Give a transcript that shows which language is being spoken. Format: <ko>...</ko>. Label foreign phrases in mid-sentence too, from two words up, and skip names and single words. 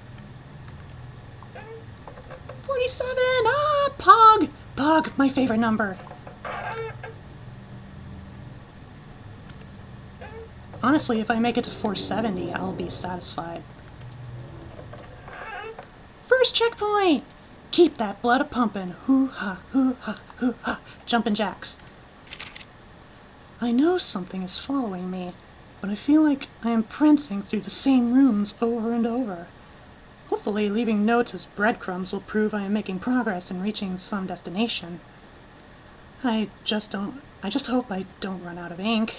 <en>47! Ah, Pog! Pog, my favorite number. Honestly, if I make it to 470, I'll be satisfied. First checkpoint! Keep that blood a-pumpin'. Hoo-ha, hoo-ha, hoo-ha. Jumpin' jacks. I know something is following me, but I feel like I am prancing through the same rooms over and over. Hopefully, leaving notes as breadcrumbs will prove I am making progress in reaching some destination. I just hope I don't run out of ink.</en>